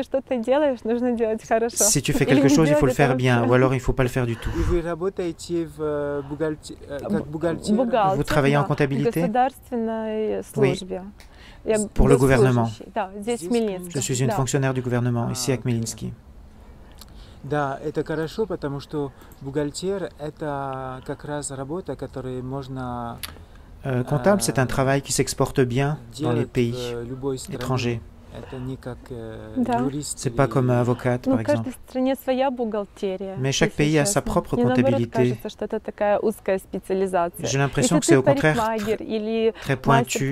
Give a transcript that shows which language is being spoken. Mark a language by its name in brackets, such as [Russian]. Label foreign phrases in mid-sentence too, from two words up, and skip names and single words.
[French] Si tu fais quelque chose, il faut le faire bien, ou alors il ne faut pas le faire du tout. Vous travaillez en comptabilité? Oui, pour le gouvernement. Je suis une fonctionnaire du gouvernement, ici à Khmelnytsky. [Russian] Да, это хорошо, потому что бухгалтер – это как раз работа, которую можно [French] comptable, c'est un travail qui s'exporte bien dans les pays étrangers. C'est pas comme avocate, par exemple. Mais chaque pays a sa propre comptabilité. J'ai l'impression que c'est au contraire très pointu.